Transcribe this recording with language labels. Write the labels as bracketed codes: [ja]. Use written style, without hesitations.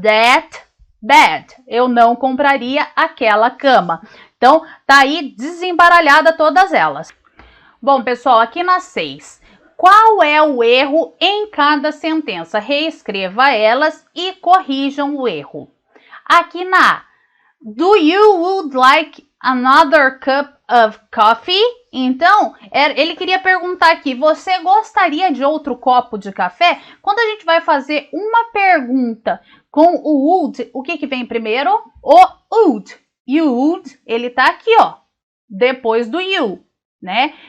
[en] That bed. [pt] Eu não compraria aquela cama. Então, tá aí desembaralhada todas elas. Bom, pessoal, aqui na 6. Qual é o erro em cada sentença? Reescreva elas e corrijam o erro. Aqui na A, [en] do you would like another cup of coffee? [pt] Então, ele queria perguntar aqui, você gostaria de outro copo de café? Quando a gente vai fazer uma pergunta com o would, o que vem primeiro? O would. [en] You would, [pt] ele tá aqui, ó, depois do you, né?